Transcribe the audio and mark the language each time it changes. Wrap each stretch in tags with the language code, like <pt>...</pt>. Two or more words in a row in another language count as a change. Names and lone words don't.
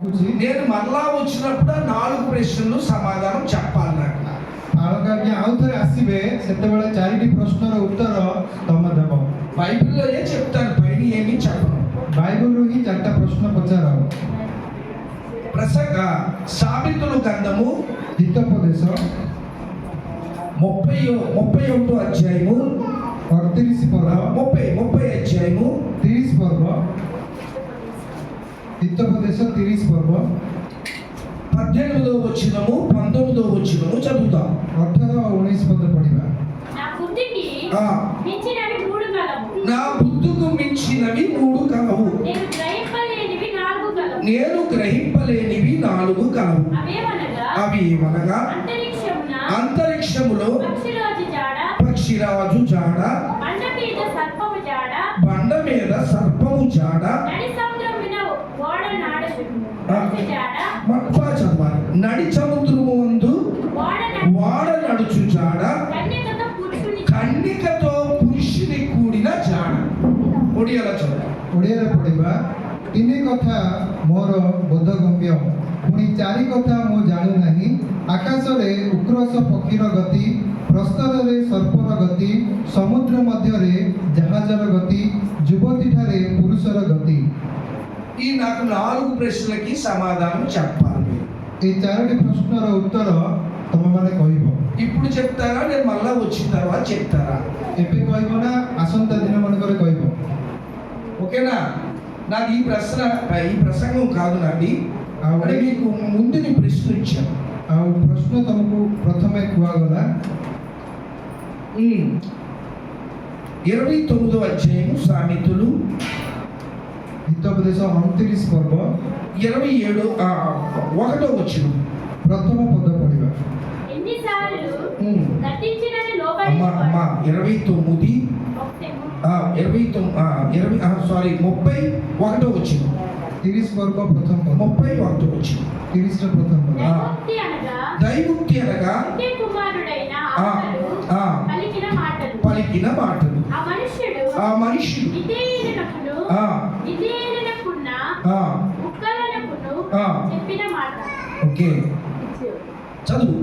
<te>నేను మరలా వచ్చినప్పుడు ఆ 4 ప్రశ్నలు సమాధానం చెప్పాలి నాకు.</te> <or>ଆଳକା ଆଜ୍ଞା ଆଉ ଥରେ ଆସିବେ ସେତେବେଳେ 4ଟି ପ୍ରଶ୍ନର ଉତ୍ତର ତମେ ଦେବ।</or> <te>బైబిల్లో చెప్తాను, పైన ఏమీ చెప్పను.</te> <or>ବାଇବଲରୁ ହିଁ 4ଟା ପ୍ରଶ୍ନ ପଚାର।</or> <te>ప్రసంగ సామెతల గ్రంథము</te> <or>ହିତୋପଦେଶ</or> <te>31వ అధ్యాయము</te> <or>38 ପର୍ବ</or> <te>30 అధ్యాయము</te> <or>30 ପର୍ବ ହିତୋପଦେଶ 30 ପର୍ବ</or> <te>18వ వచనము 19వ వచనము చదువుతాం.</te> <or>18 ଓ 19 ପଦ ପଢିବା।</or> <te>నా బుద్ధికి ఆ, మించినవి 3 కలవు, నా బుద్ధుకు మించినవి 3 కలవు, నేను గ్రహింపలేనివి 4 కలవు. నేను గ్రహింపలేనివి 4 కలవు. అవేమనగా అవి ఏమనగా అంతరిక్షములో పక్షిరాజు జాడ, బండ మీద సర్పము జాడ, బండ మీద సర్పము జాడ, నడి సముద్రమున ఓడ జాడ, మట్పా చదవాలి. నడి సముద్రము ముందు వాడ నడుచు జాడ, కన్నికతో పురుషుని కూడిన జాడ. ఒడియాల చదవాలి.</te> <or>ଓଡ଼ିଆରେ ପଢିବା। 3 କଥା ମୋର ବୋଧଗମ୍ୟ, ପୁଣି 4 କଥା ମୁଁ ଜାଣୁ ନାହିଁ। ଆକାଶରେ ଉକ୍ରୋଶ ପକ୍ଷୀର ଗତି, ପ୍ରସ୍ତରରେ ସର୍ପର ଗତି, ସମୁଦ୍ର ମଧ୍ୟରେ ଜାହାଜର ଗତି, ଯୁବତୀଠାରେ ପୁରୁଷର ଗତି।</or> <te>ఈ నాకు 4 ప్రశ్నలకి సమాధానం చెప్పాలి.</te> <or>এই 4ଟି ପ୍ରଶ୍ନର ଉତ୍ତର ତମେମାନେ କହିବ।</or> <te>ఇప్పుడు చెప్తారా, నేను మళ్ళా వచ్చిన తర్వాత చెప్తారా?</te> <or>ଏବେ କହିବ ନା ଆସନ୍ତା ଦିନ ମାନଙ୍କରେ କହିବ?</or> <te>ఓకేనా? నాకు ఈ ప్రసంగం కాదు నాది, అంటే మీకు ముందు నేను ప్రశ్న ఇచ్చాను.</te> <or>ଆଉ ପ୍ରଶ୍ନ ତମକୁ ପ୍ରଥମେ କୁହାଗଲା।</or> <te>29వ అధ్యాయము సామెతలు</te> <or>ହିତୋପଦେଶ 29 ପର୍ବ</or> <te>1వ వచనం</te> <or>ପ୍ରଥମ ପଦ ପଢିବା।</or> <te>ఎన్నిసార్లు ఉమ్. గతించినని అమ్మా లోబడి 29 31వ వచనం</te> <or>30 ପର୍ବ ପ୍ରଥମ ପଦ</or> <te>31వ వచనం</te> <or>30ର ପ୍ରଥମ ପଦ।</or> <te>దైవోక్తి అనగా దైవోక్తి అనగా ఒకే కుమారుడైన ఆ, అతడు ఆ. పలికిన మాటలు. ఆ మనుష్యుడు విధేయులకును ఆ. విధేయులకున్న ఆ, ముక్కలకును ఆ. చెప్పిన మాట ఓకే చదువు.</te>